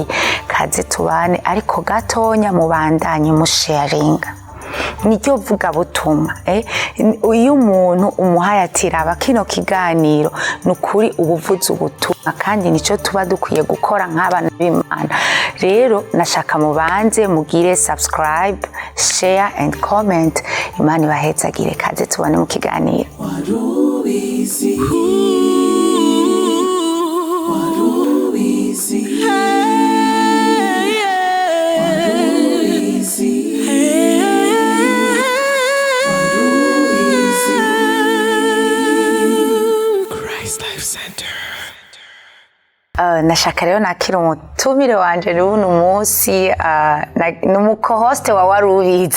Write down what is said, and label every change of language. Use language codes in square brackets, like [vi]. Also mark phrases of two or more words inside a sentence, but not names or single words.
[rn] Kaze tubane, ariko gatonya mubandanye mu sharinga. Nicyo vuga butumwa. Uyu muntu umuhaye ati raba kino kiganiro, nukuri ubuvuzi ubutumwa, kandi nico tuba dukwiye gukora nk'abana b'Imana. Rero nashaka mubanze mugire [en] subscribe, share and comment. [rn] Imana ibahezagire. Kaze tubone mu kiganiro. Warubizi. Warubizi. Nashaka rero nakira umutumire wanje n'uno munsi, n'umuko-host wa Warubizi.